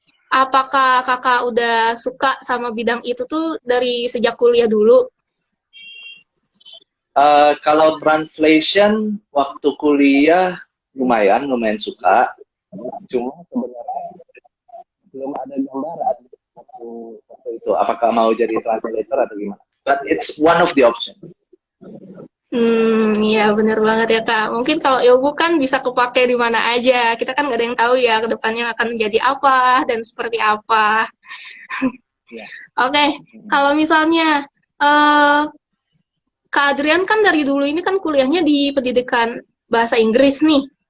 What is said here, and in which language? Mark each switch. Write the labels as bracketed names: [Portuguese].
[Indonesian] Apakah Kakak udah suka sama bidang itu tuh dari sejak kuliah dulu? Kalau translation waktu kuliah lumayan suka. Cuma sebenarnya belum ada gambaran waktu itu apakah mau jadi translator atau gimana. [English] But it's one of the options. [Indonesian] Iya bener banget ya, Kak. Mungkin kalau ilmu kan bisa kepake di mana aja. Kita kan nggak ada yang tahu ya ke depannya akan menjadi apa dan seperti apa. Ya. Oke, kalau misalnya eh Kak Adrian kan dari dulu ini kan kuliahnya di pendidikan bahasa Inggris nih.